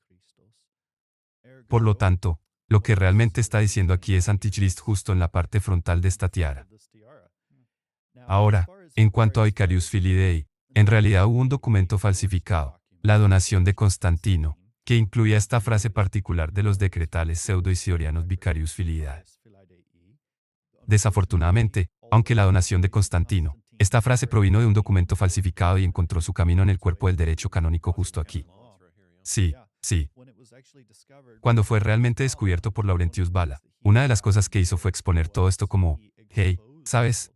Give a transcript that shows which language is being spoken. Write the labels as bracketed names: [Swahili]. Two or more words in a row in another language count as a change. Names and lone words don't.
[Spanish] Por lo tanto, lo que realmente está diciendo aquí es antichrist justo en la parte frontal de esta tiara. Ahora, en cuanto a Vicarius Filidei, en realidad hubo un documento falsificado, la donación de Constantino, que incluía esta frase particular de los decretales pseudo-isidorianos Vicarius Filidae. Desafortunadamente, aunque la donación de Constantino, esta frase provino de un documento falsificado y encontró su camino en el cuerpo del derecho canónico justo aquí. Sí. Cuando fue realmente descubierto por Laurentius Valla, una de las cosas que hizo fue exponer todo esto como, hey, ¿sabes?